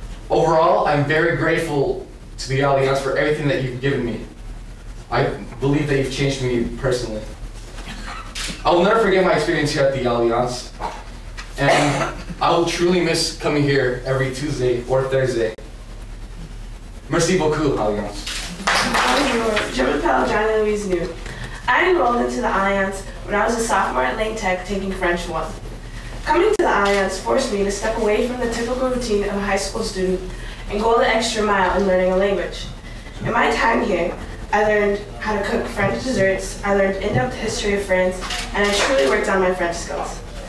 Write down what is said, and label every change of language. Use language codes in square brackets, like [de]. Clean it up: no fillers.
[en] Overall, I'm very grateful to the Alliance for everything that you've given me. I believe that you've changed me personally. I will never forget my experience here at the Alliance, and I will truly miss coming here every Tuesday or Thursday. [fr] Merci beaucoup, Alliance. Bonjour, je m'appelle Jeanne-Louise New. [en] I enrolled into the Alliance when I was a sophomore at Lane Tech taking French 1. Coming to the Alliance forced me to step away from the typical routine of a high school student and go the extra mile in learning a language. In my time here, I learned how to cook French desserts, I learned in-depth history of France, and I truly worked on my French skills.